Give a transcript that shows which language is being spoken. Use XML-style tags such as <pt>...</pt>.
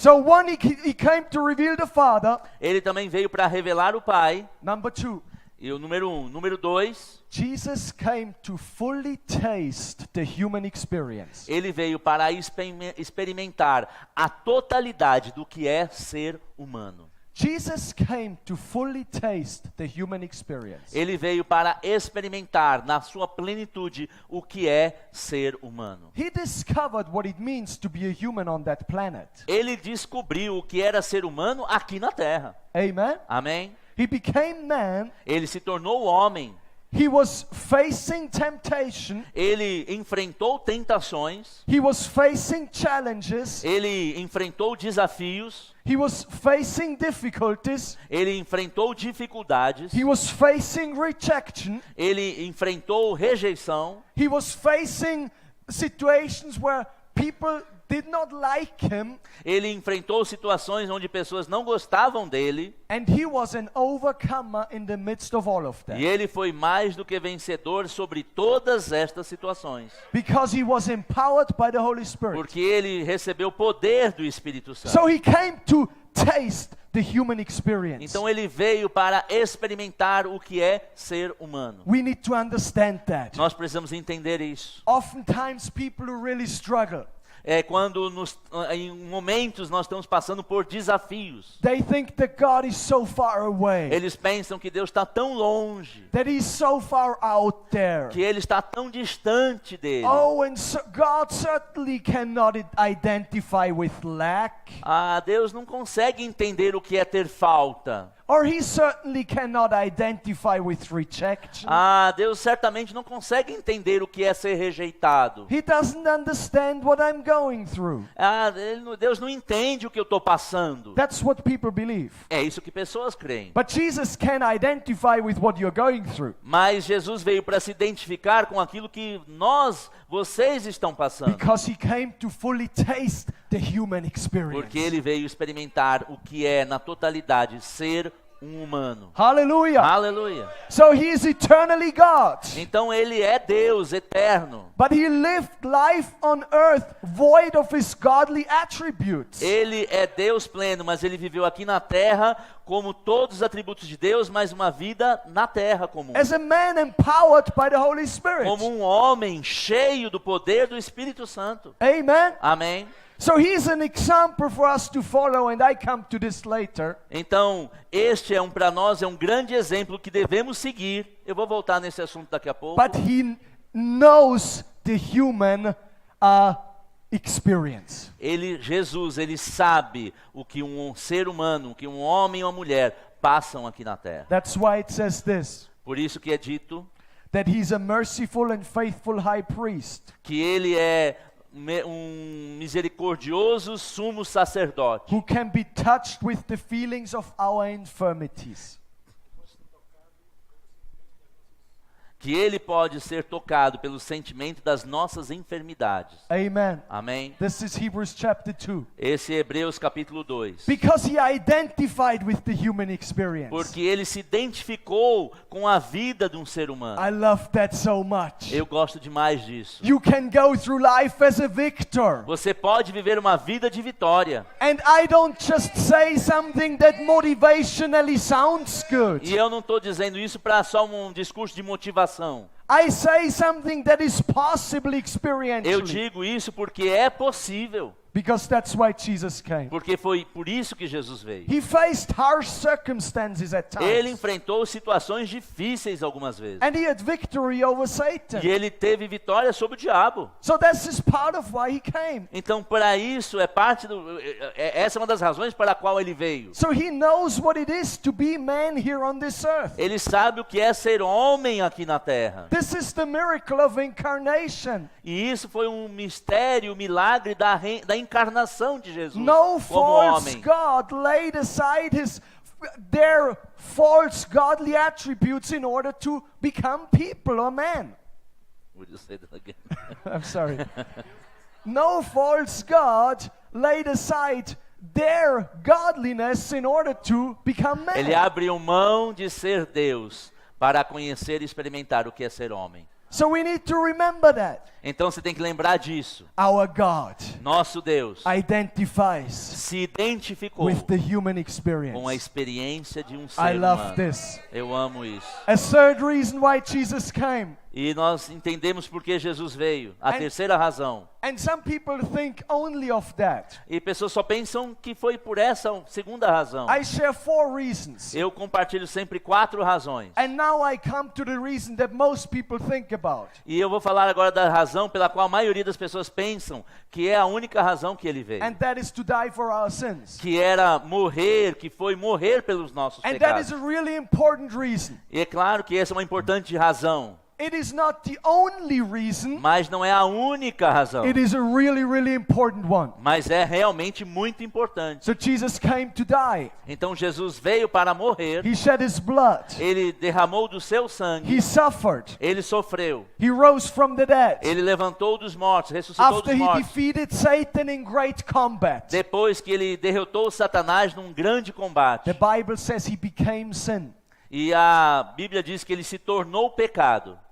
<en>So one, he came to reveal the Father.</en> <pt>Ele também veio para revelar o Pai.</pt> <en>Number two.</en> <pt>E o número 1. Número 2.</pt> <en>Jesus came to fully taste the human experience.</en> <pt>Ele veio para experimentar a totalidade do que é ser humano.</pt> <en>Jesus came to fully taste the human experience.</en> <pt>Ele veio para experimentar na sua plenitude o que é ser humano.</pt> <en>He discovered what it means to be a human on that planet.</en> <pt>Ele descobriu o que era ser humano aqui na Terra.</pt> <en>Amen?</en> <pt>Amém?</pt> <en>He became man</en> <pt>Ele se tornou homem</pt> <en>He was facing temptation.</en> <pt>Ele enfrentou tentações,</pt> <en>He was facing challenges.</en> <pt>ele enfrentou desafios,</pt> <en>He was facing difficulties.</en> <pt>ele enfrentou dificuldades,</pt> <en>He was facing rejection.</en> <pt>ele enfrentou rejeição,</pt> <en>He was facing situations where people did not like him,</en> <pt>ele enfrentou situações onde pessoas não gostavam dele,</pt> <en>and he was an overcomer in the midst of all of</en> <pt>e</pt> <en>that.</en> <pt>ele foi mais do que vencedor sobre todas estas situações,</pt> <en>Because he was empowered by the Holy Spirit.</en> <pt>porque ele recebeu o poder do Espírito Santo.</pt> <en>So he came to taste the human experience.</en> <pt>Então ele veio para experimentar o que é ser humano.</pt> <en>We need to understand that.</en> <pt>Nós precisamos entender isso.</pt> <en>Oftentimes people who really struggle,</en> <pt>É quando em momentos nós estamos passando por desafios.</pt> <en>they think that God is so far away,</en> <pt>Eles pensam que Deus está tão longe,</pt> <en>that he's so far out there.</en> <pt>que Ele está tão distante dele.</pt> <en>Oh, and so God certainly cannot identify with lack,</en> <pt>Ah, Deus não consegue entender o que é ter falta.</pt> <en>or he certainly cannot identify with rejection.</en> <pt>Ah, Deus certamente não consegue entender o que é ser rejeitado.</pt> <en>He doesn't understand what I'm going through.</en> <pt>Ah, Deus não entende o que eu estou passando.</pt> <en>That's what people believe.</en> <pt>É isso que pessoas creem.</pt> <en>But Jesus can identify with what you're going through,</en> <pt>Mas Jesus veio para se identificar com aquilo que vocês estão passando.</pt> <en>because he came to fully taste the human experience.</en> <pt>Porque ele veio experimentar o que é, na totalidade, ser um humano.</pt> <en>Hallelujah.</en> <pt>Aleluia.</pt> <en>So he is eternally God.</en> <pt>Então ele é Deus eterno.</pt> <en>But he lived life on earth void of his godly attributes.</en> <pt>Ele é Deus pleno, mas ele viveu aqui na terra como todos os atributos de Deus, mas uma vida na terra comum.</pt> <en>As a man empowered by the Holy Spirit.</en> <pt>Como um homem cheio do poder do Espírito Santo.</pt> <en>Amen.</en> <pt>Amém?</pt> <en>So he's an example for us to follow, and I come to this later.</en> <pt>Então, este para nós é um grande exemplo que devemos seguir. Eu vou voltar nesse assunto daqui a pouco.</pt> <en>But he knows the human experience.</en> <pt>Jesus, ele sabe o que um ser humano, o que um homem e uma mulher passam aqui na terra.</pt> <en>That's why it says this,</en> <pt>Por isso que é dito</pt> <en>that he's a merciful and faithful high priest</en> <pt>que ele é um misericordioso sumo sacerdote,</pt> <en>who can be touched with the feelings of our infirmities.</en> <pt>que ele pode ser tocado pelo sentimento das nossas enfermidades.</pt> <en>Amen.</en> <pt>Amém?</pt> <en>This is Hebrews chapter 2.</en> <pt>Esse é Hebreus capítulo 2.</pt> <en>Because he identified with the human experience.</en> <pt>Porque ele se identificou com a vida de um ser humano.</pt> <en>I love that so much.</en> <pt>Eu gosto demais disso.</pt> <en>You can go through life as a victor.</en> <pt>Você pode viver uma vida de vitória.</pt> <en>And I don't just say something that motivationally sounds good.</en> <pt>E eu não estou dizendo isso para só um discurso de motivação.</pt> <en>I say something that is possibly experientially.</en> <pt>Eu digo isso porque é possível.</pt> <en>Because that's why Jesus came.</en> <pt>Porque foi por isso que Jesus veio.</pt> <en>He faced harsh circumstances at times.</en> <pt>Ele enfrentou situações difíceis algumas vezes.</pt> <en>And he had victory over Satan.</en> <pt>E ele teve vitória sobre o diabo.</pt> <en>So this is part of why he came.</en> <pt>Então, para isso, essa é uma das razões para a qual ele veio.</pt> <en>So he knows what it is to be man here on this earth.</en> <pt>Ele sabe o que é ser homem aqui na terra.</pt> <en>This is the miracle of incarnation.</en> <pt>E isso foi um mistério, um milagre da encarnação de Jesus</pt> <en>No</en> <pt>como</pt> <en>false</en> <pt>homem.</pt> <en>God laid aside their false godly attributes in order to become people or man. Would you say that again? I'm sorry. No false God laid aside their godliness in order to become man.</en> <pt>Ele abriu mão de ser Deus para conhecer e experimentar o que é ser homem.</pt> <en>So we need to remember that.</en> <pt>Então você tem que lembrar disso.</pt> <en>Our God</en> <pt>Nosso Deus</pt> <en>identifies</en> <pt>se identificou</pt> <en>with the human</en> <pt>com a</pt> <en>experience.</en> <pt>experiência de um</pt> <en>I</en> <pt>ser</pt> <en>love</en> <pt>humano.</pt> <en>this.</en> <pt>Eu amo isso.</pt> <en>A third reason why Jesus came.</en> <pt>E nós entendemos por que Jesus veio, a terceira razão.</pt> <en>And some people think only of that.</en> <pt>E pessoas só pensam que foi por essa segunda razão.</pt> <en>I share 4 reasons.</en> <pt>Eu compartilho sempre 4 razões.</pt> <en>And now I come to the reason that most people think about.</en> <pt>E eu vou falar agora da razão pela qual a maioria das pessoas pensam que é a única razão que ele veio.</pt> <en>And that is to die for our sins.</en> <pt>Que era morrer, que foi morrer pelos nossos</pt> <en>And that is</en> <pt>pecados.</pt> <en>a really important reason.</en> <pt>E é claro que essa é uma importante razão.</pt> <en>It is not the only reason.</en> <pt>Mas não é a única razão.</pt> <en>It is a really, really important one.</en> <pt>Mas é realmente muito importante.</pt> <en>So Jesus came to die.</en> <pt>Então Jesus veio para morrer.</pt> <en>He shed his blood.</en> <pt>Ele derramou do seu sangue.</pt> <en>He suffered.</en> <pt>Ele sofreu.</pt> <en>He rose from the dead.</en> <pt>Ele levantou dos mortos, ressuscitou</pt> <en>After</en> <pt>dos</pt> <en>he</en> <pt>mortos.</pt> <en>defeated Satan in great combat.</en> <pt>Depois que ele derrotou Satanás num grande combate.</pt> <en>The Bible says he became sin.</en> <pt>E a Bíblia diz que ele se tornou pecado.</pt>